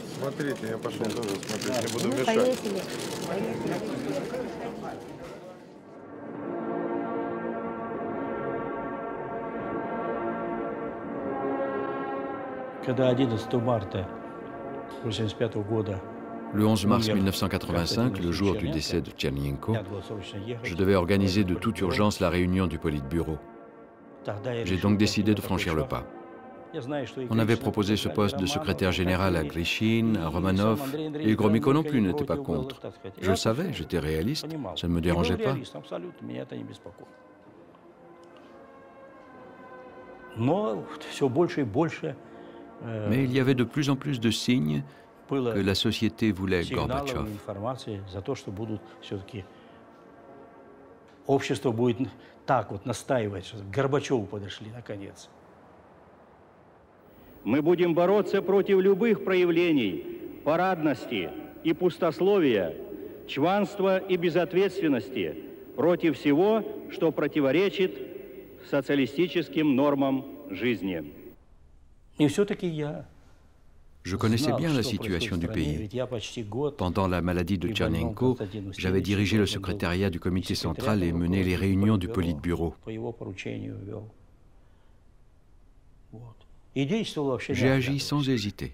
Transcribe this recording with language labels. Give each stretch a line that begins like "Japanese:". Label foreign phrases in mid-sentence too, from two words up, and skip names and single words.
Russian: смотрите, я пошел тоже смотреть, не буду Ну, мешать. повесили. Когда 11 марта 1985 года
French: Le 11 mars 1985, le jour du décès de Tchernyenko, je devais organiser de toute urgence la réunion du Politburo. J'ai donc décidé de franchir le pas. On avait proposé ce poste de secrétaire général à Grishine, à Romanov, et Gromyko non plus n'était pas contre. Je le savais, j'étais réaliste, ça ne me dérangeait pas. Mais il y avait de plus en plus de signes que la société voulait Gorbatchev.
Russian: Общество будет так вот настаивать, что к Горбачеву подошли наконец. Мы будем бороться против любых проявлений парадности и пустословия, чванства и безответственности, против всего, что противоречит социалистическим нормам жизни. И все-таки я
French: Je connaissais bien la situation du pays. Pendant la maladie de Tchernyenko, j'avais dirigé le secrétariat du comité central et mené les réunions du Politburo. J'ai agi sans hésiter.